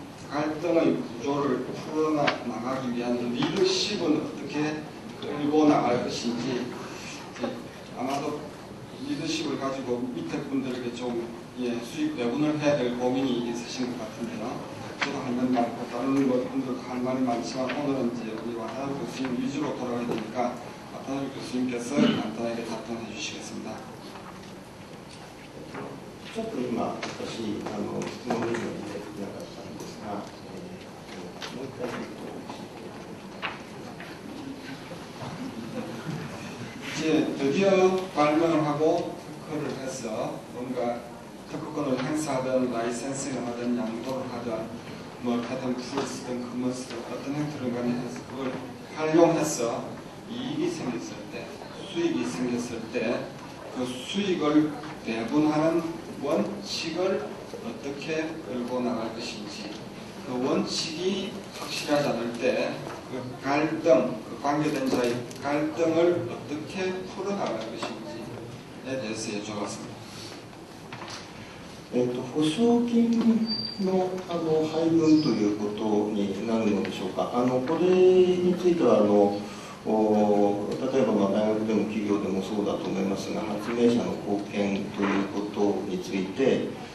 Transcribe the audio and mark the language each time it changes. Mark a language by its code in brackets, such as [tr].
[ko] 갈등의 구조를 풀어나가기 위한 리더십은 어떻게 끌고 나갈 것인지 아마도 리더십을 가지고 밑에 분들에게 좀 수익 배분을 해야 될 고민이 있으신 것 같은데요. 저도 할 말이 많고 다른 분들도 할 말이 많지만 오늘은 이제 우리 와타나베 교수님 위주로 돌아가야 되니까 와타나베 교수님께서 간단하게 답변해 주시겠습니다. [ja] ちょっと今、私、質問以上にできなかったんですが、もう一回 [ko] 이제 드디어 발명을 하고 특허를 해서 뭔가 특허권을 행사하든 라이센싱을 하든 양도를 하든 뭐 패턴 풀스든 커머스든 어떤 형태를 간에 해서 그걸 활용해서 이익이 생겼을 때, 수익이 생겼을 때 그 수익을 배분하는 원칙을 어떻게 끌고 나갈 것인지, 그 원칙이 확실하지 않을 때 그 갈등, 그 관계된 자의 갈등을 어떻게 풀어나갈 것인지에 대해서 여쭤봤습니다. [ja] 保証金の配分ということになるのでしょうか。これについては例えば大学でも企業でもそうだと思いますが、発明者の貢献ということについて、いく